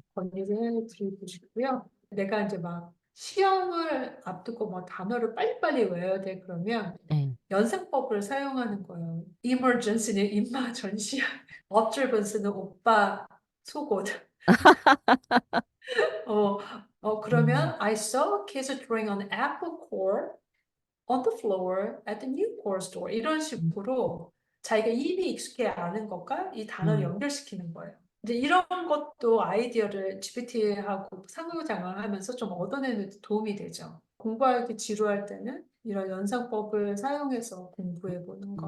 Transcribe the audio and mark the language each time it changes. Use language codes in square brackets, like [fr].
[ko] 권유를 해드리고 싶고요. 내가 이제 막 시험을 앞두고 뭐 단어를 빨리빨리 외워야 돼 그러면 네. 연상법을 사용하는 거예요. emergency는 임마 전시야. observance는 오빠 속옷. 어, 음, [en] 그러면 I saw kids throwing an apple core on the floor at the new core store. [ko] 이런 음, 식으로 자기가 이미 익숙해 아는 것과 이 단어를 음, 연결시키는 거예요. 이제 이런 것도 아이디어를 GPT하고 상호작용하면서 좀 얻어내는 데 도움이 되죠. 공부하기 지루할 때는 이런 연상법을 사용해서 공부해 보는 것.